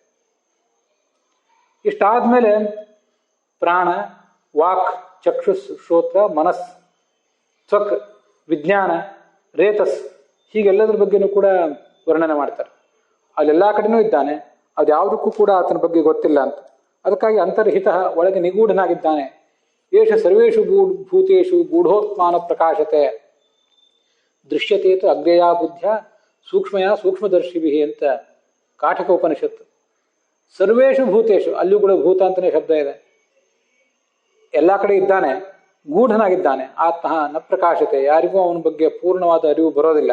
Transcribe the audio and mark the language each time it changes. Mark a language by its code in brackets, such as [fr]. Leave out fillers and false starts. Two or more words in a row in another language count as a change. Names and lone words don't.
[kn] ಇಷ್ಟಾದ್ಮೇಲೆ ಪ್ರಾಣ, ವಾಕ್, ಚಕ್ಷುಸ್, ಶ್ರೋತ್ರ, ಮನಸ್, ತ್ವಕ್, ವಿಜ್ಞಾನ, ರೇತಸ್ ಹೀಗೆಲ್ಲದ್ರ ಬಗ್ಗೆನೂ ಕೂಡ ವರ್ಣನೆ ಮಾಡ್ತಾರೆ. ಅಲ್ಲೆಲ್ಲ ಕಡೆನೂ ಇದ್ದಾನೆ, ಅದ್ಯಾವುದಕ್ಕೂ ಕೂಡ ಆತನ ಬಗ್ಗೆ ಗೊತ್ತಿಲ್ಲ ಅಂತ. ಅದಕ್ಕಾಗಿ ಅಂತರ್ಹಿತ, ಒಳಗೆ ನಿಗೂಢನಾಗಿದ್ದಾನೆ. [sa] ಏಷ ಸರ್ವೇಷು ಭೂತೇಷು ಗೂಢೋತ್ಮಾನ ಪ್ರಕಾಶತೆ ದೃಶ್ಯತೇತು ಅಗ್ರ್ಯಯ ಬುದ್ಧ್ಯ ಸೂಕ್ಷ್ಮಯ ಸೂಕ್ಷ್ಮದರ್ಶಿಭಿ [kn] ಅಂತ ಕಾಠಕ ಉಪನಿಷತ್ತು. [sa] ಸರ್ವೇಷು ಭೂತೇಷು, [kn] ಅಲ್ಲಿಯೂ ಕೂಡ ಭೂತ ಅಂತಲೇ ಶಬ್ದ ಇದೆ. ಎಲ್ಲ ಕಡೆ ಇದ್ದಾನೆ, ಗೂಢನಾಗಿದ್ದಾನೆ. [sa] ಆತ್ಮ ನ ಪ್ರಕಾಶತೆ, [kn] ಯಾರಿಗೂ ಅವನ ಬಗ್ಗೆ ಪೂರ್ಣವಾದ ಅರಿವು ಬರೋದಿಲ್ಲ.